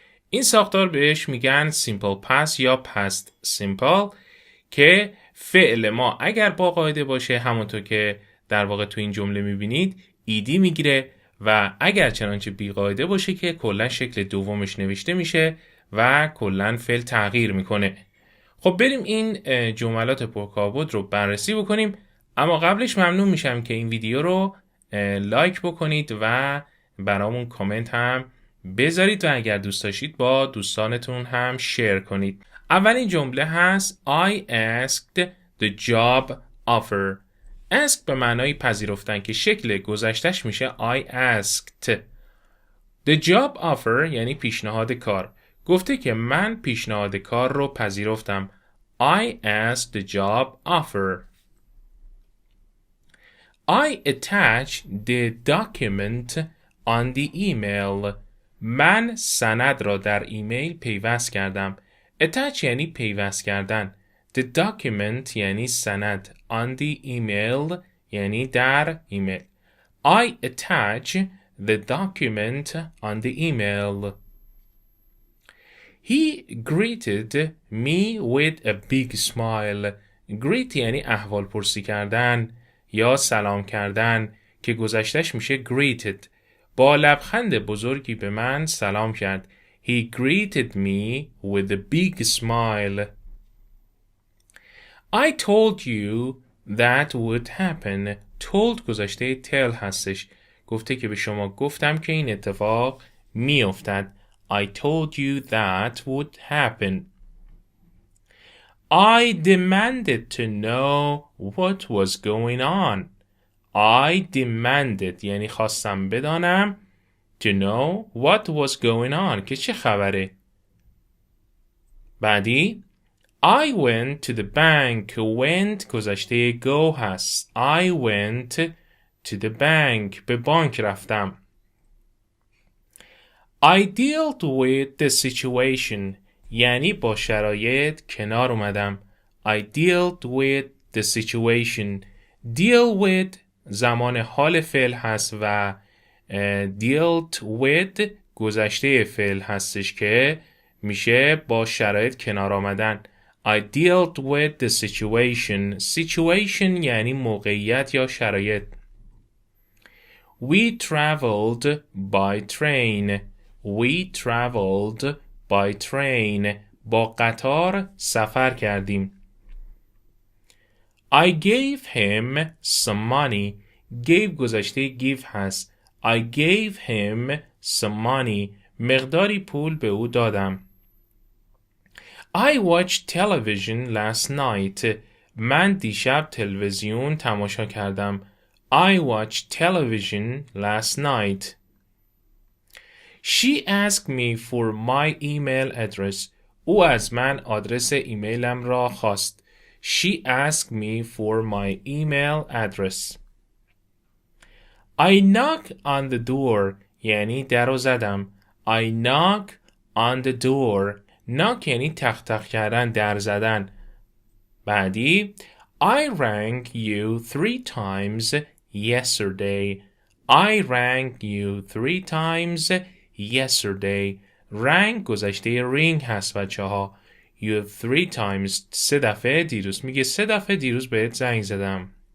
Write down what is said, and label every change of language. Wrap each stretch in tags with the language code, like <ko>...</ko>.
<fa>این ساختار بهش میگن simple past یا past simple که فعل ما اگر با قاعده باشه همونطور که در واقع تو این جمله میبینید ایدی میگیره و اگر چنانچه بی قاعده باشه که کلا شکل دومش نوشته میشه و کلا فعل تغییر میکنه. خب بریم این جملات پرکاربرد رو بررسی بکنیم، اما قبلش ممنون میشم که این ویدیو رو لایک بکنید و برامون کامنت هم بذارید و اگر دوست داشتید با دوستانتون هم شیر کنید. اولین جمله هست</fa> <en>I asked the job offer.</en> <fa>ask به معنای پذیرفتن که شکل گذشتش میشه</fa> <en>I asked. The job offer</en> <fa>یعنی پیشنهاد کار. گفته که من پیشنهاد کار رو پذیرفتم.</fa> <en>I asked the job offer. I attached the document on the email.</en> <fa>من سند را در ایمیل پیوست کردم. attach یعنی پیوست کردن.</fa> <en>The document</en> <fa>یعنی سند.</fa> <en>On the email</en> <fa>یعنی در ایمیل.</fa> <en>I attach the document on the email. He greeted me with a big smile.</en> <fa>Greet یعنی احوال پرسی کردن یا سلام کردن که گذشتش میشه greeted. با لبخند بزرگی به من سلام کرد.</fa> <en>He greeted me with a big smile. I told you that would happen.</en> <fa>told گذشته tell هستش. گفته که به شما گفتم که این اتفاق می افتد.</fa> <en>I told you that would happen. I demanded to know what was going on. I demanded</en> <fa>یعنی خواستم بدانم</fa> <en>to know what was going on</en> <fa>که چه خبره. بعدی</fa> <en>I went to the bank. went</en> <fa>گذشته</fa> <en>go</en> <fa>هست.</fa> <en>I went to the bank.</en> <fa>به بانک رفتم.</fa> <en>I dealt with the situation</en> <fa>یعنی با شرایط کنار اومدم.</fa> <en>I dealt with the situation.</en> <fa>deal with زمان حال فعل هست و dealt with گذشته فعل هستش که میشه با شرایط کنار آمدن.</fa> <en>I dealt with the situation.</en> <fa>situation یعنی موقعیت یا شرایط.</fa> <en>We traveled by train. We traveled by train.</en> <fa>با قطار سفر کردیم.</fa> <en>I gave him some money.</en> <fa>gave گذشته give هست.</fa> <en>I gave him some money.</en> <fa>مقداری پول به او دادم.</fa> <en>I watched television last night.</en> <fa>من دیشب تلویزیون تماشا کردم.</fa> <en>I watched television last night. She asked me for my email address.</en> <fa>او از من آدرس ایمیلم را خواست.</fa> <en>She asked me for my email address. I knock on the door</en> <fa>یعنی در رو زدم.</fa> <en>I knock on the door.</en> <fa>knock یعنی تق تق کردن، در زدن. بعدی</fa> <en>I rang you 3 times yesterday. I rang you 3 times yesterday.</en> <fa>rang گذشته ring هست بچه ها.</fa> <en>You 3 times 3</en> <fa>دفعه دیروز. میگه 3 دفعه دیروز بهت زنگ زدم.</fa>